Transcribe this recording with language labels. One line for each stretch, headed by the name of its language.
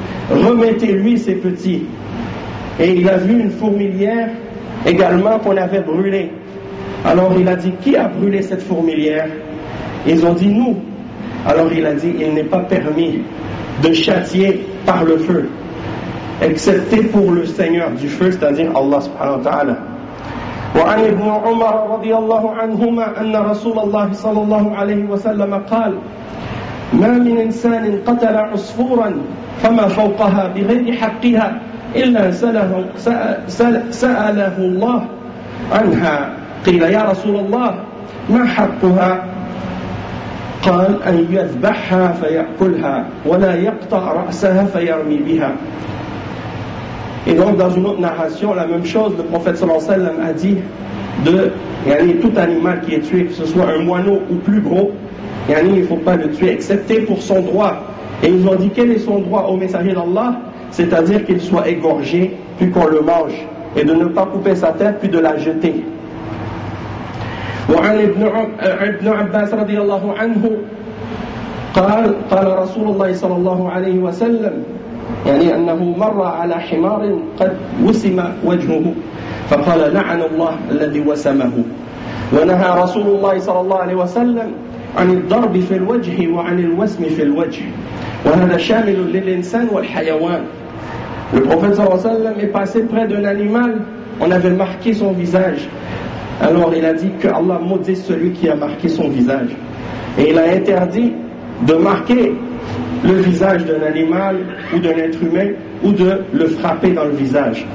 French: Remettez-lui ses petits. Et il a vu une fourmilière également qu'on avait brûlée. Alors il a dit: qui a brûlé cette fourmilière? Ils ont dit: nous. Alors il a dit: il n'est pas permis de châtier par le feu, excepté pour le Seigneur du feu, c'est-à-dire Allah subhanahu wa ta'ala.
Arabic: وعن ابن عمر رضي الله عنهما أن رسول الله صلى الله عليه وسلم قال ما من إنسان قتل عصفورا فما فوقها بغير حقها إلا سأله الله عنها قيل يا رسول الله ما حقها قال أن يذبحها فيأكلها ولا يقطع رأسها فيرمي بها.
French: Et donc dans une autre narration, la même chose, le prophète sallallahu alayhi wa sallam a dit de yani, tout animal qui est tué, que ce soit un moineau ou plus gros, yani, il ne faut pas le tuer, excepté pour son droit. Et ils ont dit: quel est son droit au messager d'Allah? C'est-à-dire qu'il soit égorgé, puis qu'on le mange, et de ne pas couper sa tête, puis de la jeter.
Arabic: وعن ابن عباس رضي الله عنه قال رسول الله صلى الله عليه وسلم يعني أنه مر على حمار قد وسم وجهه فقال لعن الله الذي وسمه ونهى رسول الله صلى الله عليه وسلم عن الضرب في الوجه وعن الوسم في الوجه وهذا شامل للإنسان والحيوان.
French: Le prophète
Arabic: صلى الله عليه وسلم
French: est passé près d'un animal, on avait marqué son visage, alors il a dit que Allah maudit celui qui a marqué son visage, et il a interdit de marquer le visage d'un animal ou d'un être humain ou de le frapper dans le visage.